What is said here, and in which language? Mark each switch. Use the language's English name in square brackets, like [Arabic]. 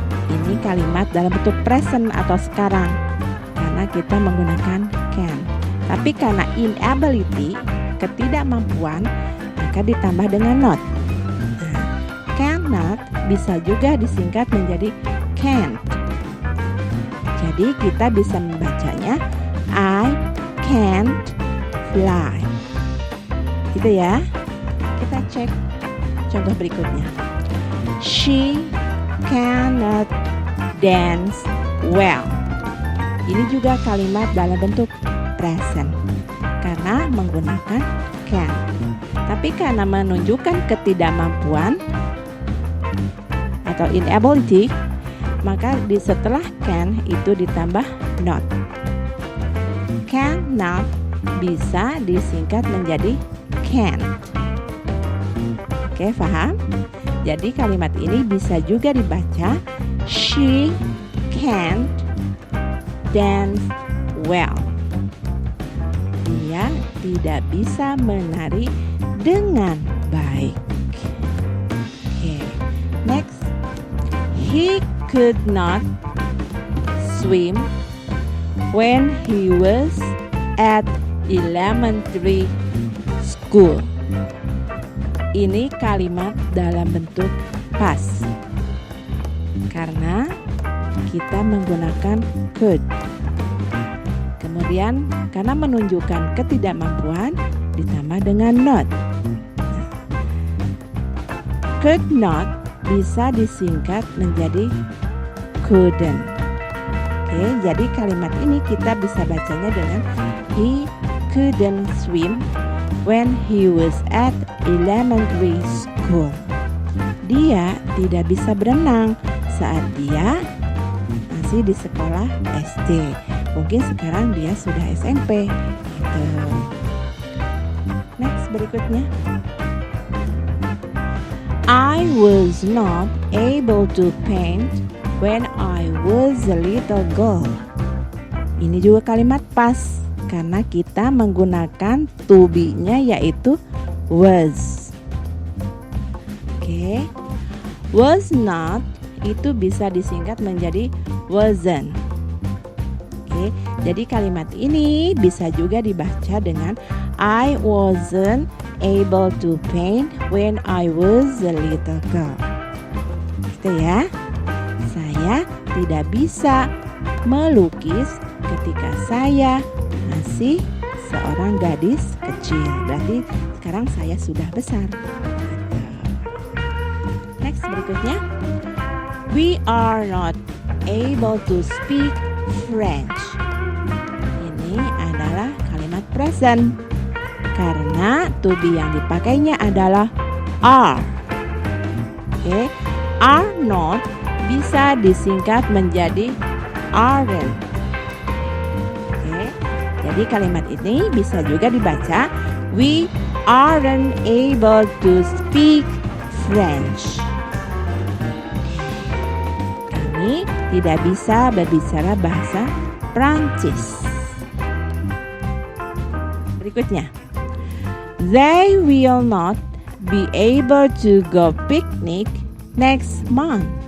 [Indonesian] Ini kalimat dalam bentuk present atau sekarang karena kita menggunakan can. Tapi karena inability, ketidakmampuan, maka ditambah dengan not. Nah, cannot bisa juga disingkat menjadi can't. Jadi kita bisa membacanya [English] I can't fly. [Indonesian] Gitu ya. Kita cek contoh berikutnya. [English] She cannot dance well. [Indonesian] Ini juga kalimat dalam bentuk present karena menggunakan can. Tapi karena menunjukkan ketidakmampuan atau inability, maka di setelah can itu ditambah not. Cannot bisa disingkat menjadi can't. Oke, paham? Jadi kalimat ini bisa juga dibaca [English] she can't dance well. [Indonesian] Dia tidak bisa menari dengan baik. Oke, next. [English] He could not swim when he was at elementary school. [Indonesian] Ini kalimat dalam bentuk past karena kita menggunakan could. Kemudian karena menunjukkan ketidakmampuan ditambah dengan not. Could not bisa disingkat menjadi couldn't. Oke, jadi kalimat ini kita bisa bacanya dengan [English] he couldn't swim when he was at elementary school. [Indonesian] Dia tidak bisa berenang saat dia masih di sekolah SD. Mungkin sekarang dia sudah SMP. Gitu. Next, berikutnya. [English] I was not able to paint when I was a little girl. [Indonesian] Ini juga kalimat past karena kita menggunakan to be-nya yaitu was. Oke. Was not itu bisa disingkat menjadi wasn't. Oke. Jadi kalimat ini bisa juga dibaca dengan [English] I wasn't able to paint when I was a little girl. [Indonesian] Gitu ya. Saya tidak bisa melukis ketika saya masih seorang gadis kecil. Berarti sekarang saya sudah besar. Next, berikutnya. [English] We are not able to speak French. [Indonesian] Ini adalah kalimat present karena to be yang dipakainya adalah are. Oke, are not bisa disingkat menjadi aren't. Jadi kalimat ini bisa juga dibaca [English] we aren't able to speak French. [Indonesian] Kami tidak bisa berbicara bahasa Prancis. Berikutnya. [English] They will not be able to go picnic next month.